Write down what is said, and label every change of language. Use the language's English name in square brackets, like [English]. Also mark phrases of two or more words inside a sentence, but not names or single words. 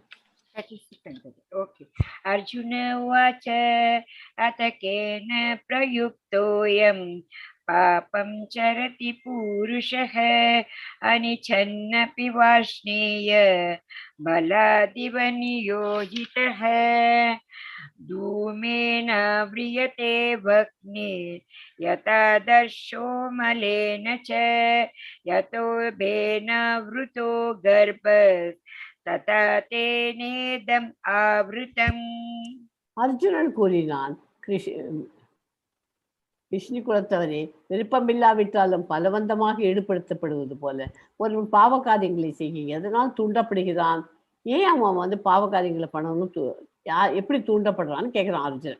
[Tamil] 36. [Sanskrit] ஓகே. अर्जुन उवाच अथकेन प्रयुक्तोऽयम् पापम् चरति पूरुषः अनिच्छन्नपि वार्ष्णेय बलादिव नियोजितः धूमेन व्रियते भग्ने यथा दर्शो मलेन च यतो भेन वृतो गर्भ तथा तेनेदम् आवृतम्. [Tamil] அர்ஜுனன் கூறினான், விஷ்ணு குலத்தவரே, விருப்பமில்லாவிட்டாலும் பலவந்தமாக ஈடுபடுத்தப்படுவது போல ஒரு பாவ காரியங்களை செய்ய எதனால் தூண்டப்படுகிறான்? ஏன் அவன் வந்து பாவ காரியங்களை பண்ணணும்னு எப்படி தூண்டப்படுறான்னு கேட்குறான் அர்ஜுனன்.